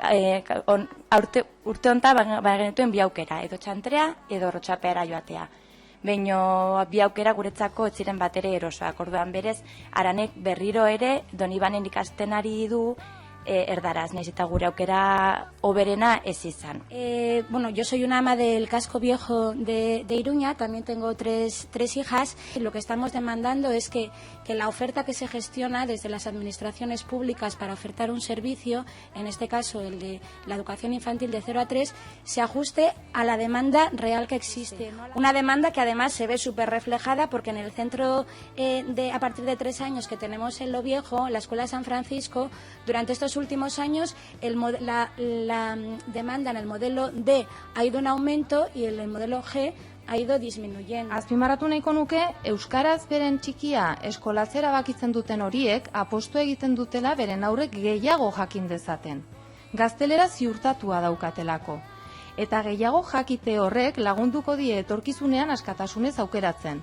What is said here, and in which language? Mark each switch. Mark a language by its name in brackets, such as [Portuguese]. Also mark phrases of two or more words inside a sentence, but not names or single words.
[Basque] Urte honetan genetuen 2 aukera, edo txantrea, edo Rotxapeara joatea. Baina 2 aukera guretzako ez ziren bat ere erosoak. Orduan berez, Aranek berriro ere Donibanen ikasten ari du erdaraz, nahiz eta gure aukera oberena ez izan. [Spanish] Yo soy una ama del casco viejo de Iruña, también tengo tres hijas. Lo que estamos demandando es que la oferta que se gestiona desde las administraciones públicas para ofertar un servicio, en este caso el de la educación infantil de 0 a 3, se ajuste a la demanda real que existe. Una demanda que además se ve súper reflejada porque en el centro a partir de 3 años que tenemos en Lo Viejo, la Escuela San Francisco, durante estos últimos años la demanda en el modelo D ha ido en aumento y en el modelo G ha ido disminuyendo. [Basque] Azpimarratu nahiko nuke, euskaraz beren txikia eskolatzera bakitzen duten horiek apostu egiten dutela beren aurrek gehiago jakin dezaten. Gaztelera ziurtatua daukatelako. Eta gehiago jakite horrek lagunduko die etorkizunean askatasunez aukeratzen.